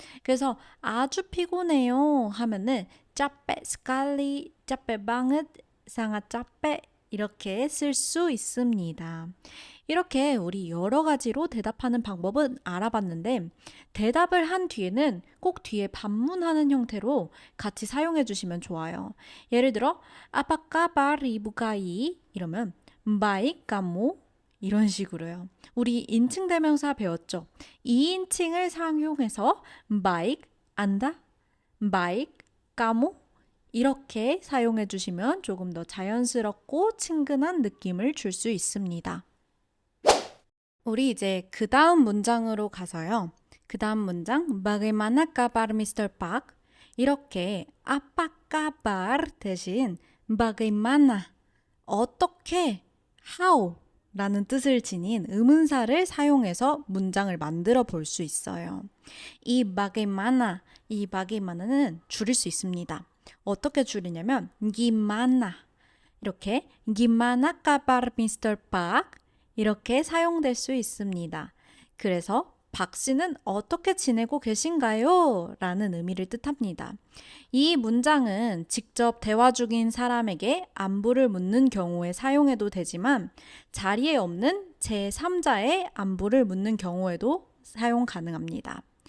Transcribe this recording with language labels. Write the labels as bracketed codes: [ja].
[ko] 그래서 아주 피곤해요 하면은 [id] 짜빼 스칼리, 짜빼 방긋, 상아 짜빼 [ko] 이렇게 쓸 수 있습니다. 이렇게 우리 여러 가지로 대답하는 방법은 알아봤는데 대답을 한 뒤에는 꼭 뒤에 반문하는 형태로 같이 사용해 주시면 좋아요. 예를 들어 [id] apa kabar ibu kai [ko] 이러면 [id] baik kamu [ko] 이런 식으로요. 우리 인칭 대명사 배웠죠? 2인칭을 사용해서 baik 안다, [id] baik kamu [ko] 이렇게 사용해 주시면 조금 더 자연스럽고 친근한 느낌을 줄 수 있습니다. 우리 이제 그 다음 문장으로 가서요. 그 다음 문장 [id] Bagaimana kabar Mr. [ko] Park? 이렇게 [id] apa kabar [ko] 대신 bagaimana 어떻게 how 라는 뜻을 지닌 의문사를 사용해서 문장을 만들어 볼 수 있어요. 이 bagaimana, 이 bagaiman는 줄일 수 있습니다. 어떻게 줄이냐면 gimana 이렇게 [id] gimana kabar Mr. [ko] Park 이렇게 사용될 수 있습니다. 그래서 박 씨는 어떻게 지내고 계신가요? 라는 의미를 뜻합니다. 이 문장은 직접 대화 중인 사람에게 안부를 묻는 경우에 사용해도 되지만 자리에 없는 제3자의 안부를 묻는 경우에도 사용 가능합니다.